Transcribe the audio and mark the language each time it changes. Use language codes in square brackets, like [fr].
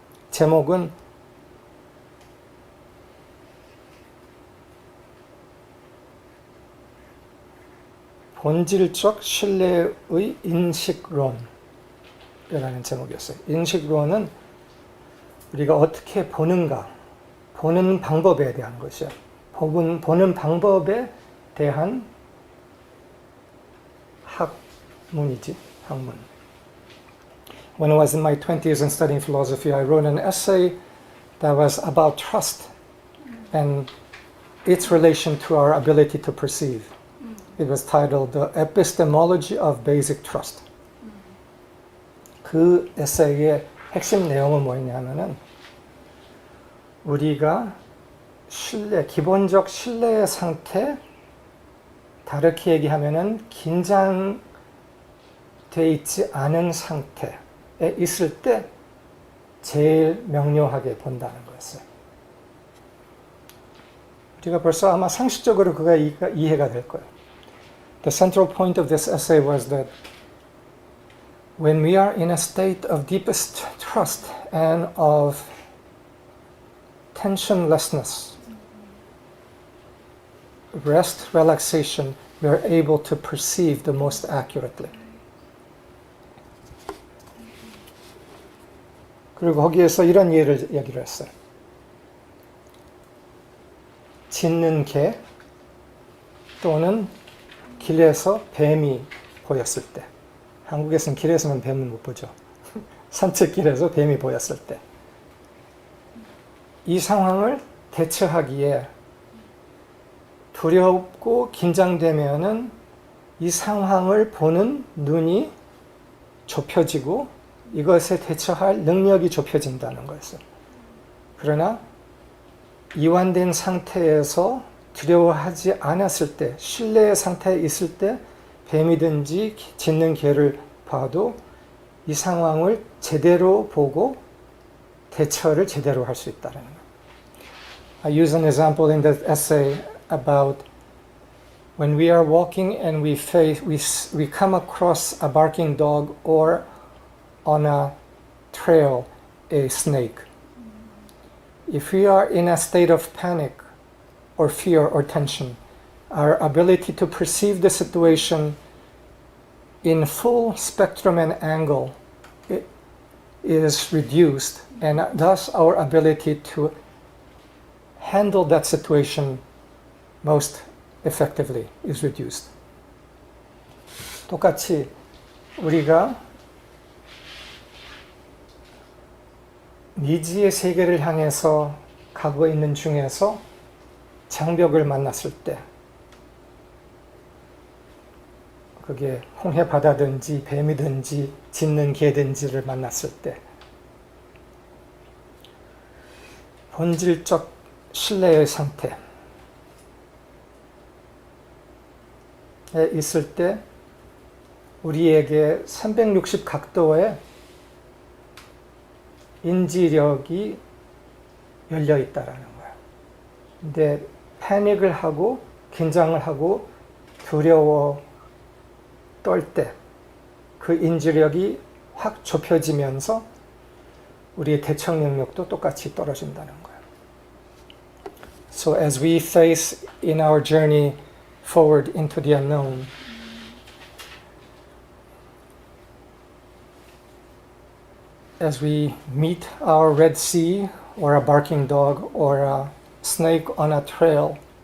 [ko] 제목은 본질적 신뢰의 인식론이라는 제목이었어요. 인식론은 우리가 어떻게 보는가, 보는 방법에 대한 것이에요. 보는 방법에 대한 학문이지, 학문. [en] When I was in my 20s and studying philosophy, I wrote an essay that was about trust and its relation to our ability to perceive. It was titled The Epistemology of Basic Trust. [ko] 그 에세이의 핵심 내용은 뭐였냐면은 우리가 기본적 신뢰의 상태, 다르게 얘기하면은 긴장돼 있지 않은 상태에 있을 때 제일 명료하게 본다는 거였어요. 우리가 벌써 아마 상식적으로 그가 이해가 될 거예요. [en] The central point of this essay was that when we are in a state of deepest trust and of tensionlessness, rest, relaxation, we are able to perceive the most accurately. [ko] 그리고 거기에서 이런 얘기를 했어요. 짖는 개 또는 길에서 뱀이 보였을 때, 한국에서는 길에서는 뱀을 못 보죠. 산책길에서 뱀이 보였을 때, 이 상황을 대처하기에 두렵고 긴장되면은 이 상황을 보는 눈이 좁혀지고 이것에 대처할 능력이 좁혀진다는 거였어요. 그러나 이완된 상태에서 두려워하지 않았을 때, 신뢰의 상태에 있을 때 뱀이든지 짖는 개를 봐도 이 상황을 제대로 보고 대처를 제대로 할 수 있다는 거예요. [en] I use an example in the essay about when we are walking and we come across a barking dog or on a trail a snake. If we are in a state of panic or fear or tension, our ability to perceive the situation in full spectrum and angle is reduced, and thus our ability to handle that situation most effectively is reduced. [ko] 똑같이 우리가 미지의 세계를 향해서 가고 있는 중에서 장벽을 만났을 때, 그게 홍해 바다든지 뱀이든지 짖는 개든지를 만났을 때 본질적 신뢰의 상태에 있을 때 우리에게 360 각도의 인지력이 열려 있다라는 거예요. 근데 패닉을 하고 긴장을 하고 두려워 떨 때 그 인지력이 확 좁혀지면서 우리의 대처 능력도 똑같이 떨어진다는 거예요. [en] So as we face in our journey forward into the unknown, as we meet our Red Sea or a barking dog or a snake on a trail,